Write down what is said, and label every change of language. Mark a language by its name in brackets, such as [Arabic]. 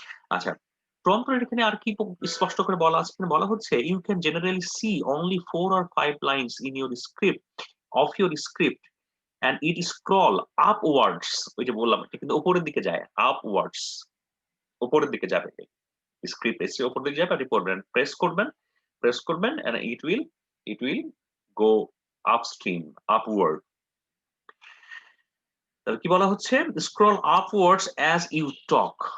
[Bangla] আচ্ছা, প্রম্পটার এখানে আর কি স্পষ্ট করে বলা আছে? এখানে বলা হচ্ছে [English] you can generally see only 4 or 5 lines in your script and it scroll upwards. [Bangla] ওই যে বললাম, এটা কিন্তু উপরের দিকে যায়, upwards, উপরের দিকে যাবে। স্ক্রিপ্ট এসে উপরের দিকে যাবে, আপনি পড়বেন, প্রেস করবেন [English] and it will go upstream, upward. [Bangla] তাহলে কি বলা হচ্ছে? [English] Scroll upwards as you talk.